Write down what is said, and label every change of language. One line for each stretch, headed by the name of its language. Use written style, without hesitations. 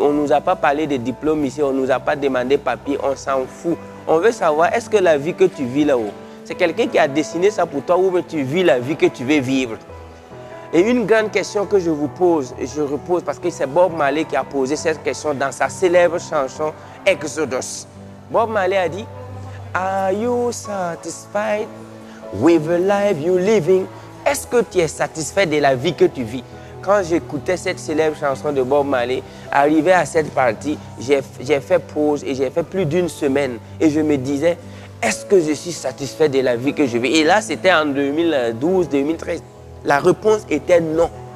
French: On ne nous a pas parlé de diplôme ici, on ne nous a pas demandé papier, on s'en fout. On veut savoir, est-ce que la vie que tu vis là-haut, c'est quelqu'un qui a dessiné ça pour toi ou tu vis la vie que tu veux vivre? Et une grande question que je vous pose, et je repose parce que c'est Bob Marley qui a posé cette question dans sa célèbre chanson Exodus. Bob Marley a dit,
English: are you satisfied with the life you're living?
French: Est-ce que tu es satisfait de la vie que tu vis? Quand j'écoutais cette célèbre chanson de Bob Marley, arrivé à cette partie, j'ai fait pause et j'ai fait plus d'une semaine. Et je me disais, est-ce que je suis satisfait de la vie que je vis? Et là, c'était en 2012, 2013. La réponse était non.